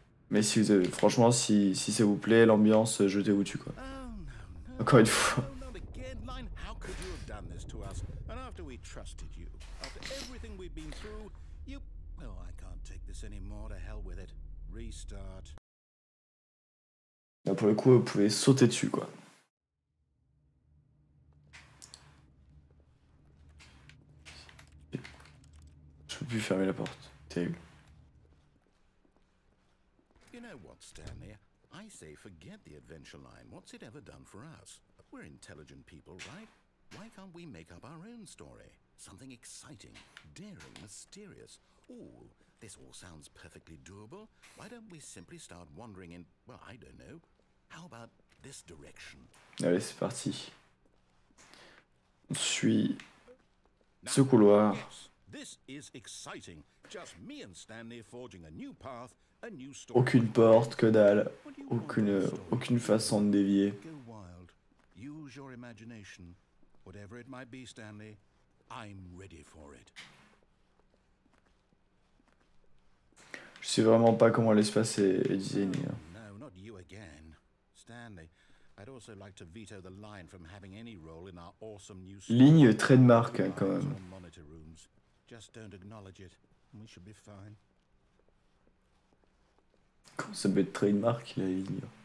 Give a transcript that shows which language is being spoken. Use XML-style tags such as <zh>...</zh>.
<fr>Mais si vous avez, franchement, si ça vous plaît, l'ambiance, jetez-vous dessus quoi.</fr> <en>Oh, no, no.</en> <fr>Encore une fois.</fr> <en>No, not again, Line. How could you have done this to us? And after we trusted you, after everything we've been through, you... Oh, I can't take this anymore. To hell with it. Restart.</en> <fr>Là, pour le coup, vous pouvez sauter dessus quoi. Je peux plus fermer la porte. Terrible.</fr> <en>You know what, Stanley? I say forget the adventure line. What's it ever done for us? We're intelligent people, right? Why can't we make up our own story? Something exciting, daring, mysterious. Ooh, this all sounds perfectly doable. Why don't we simply start wandering in, well, I don't know. How about this direction?</en> <fr>Allez, c'est parti. On suit ce couloir.</fr> <en>Yes, this is exciting. Just me and Stanley forging a new path, a new story.</en> <fr>Aucune porte, que dalle.</fr> <en>What do you want from the story?</en> <fr>Aucune façon de dévier.</fr> <en>Go wild. Use your imagination. Whatever it might be, Stanley, I'm ready for it.</en> <fr>Je sais vraiment pas comment l'espace est designé.</fr> <en>No, not you again. Stanley, I'd also like to veto the line from having any role in our awesome new story.</en> <fr>Ligne trademark hein, quand même.</fr> <en>Or monitor rooms. Just don't acknowledge it, and we should be fine.</en> <fr>Comment ça peut être trademark la ligne?</fr>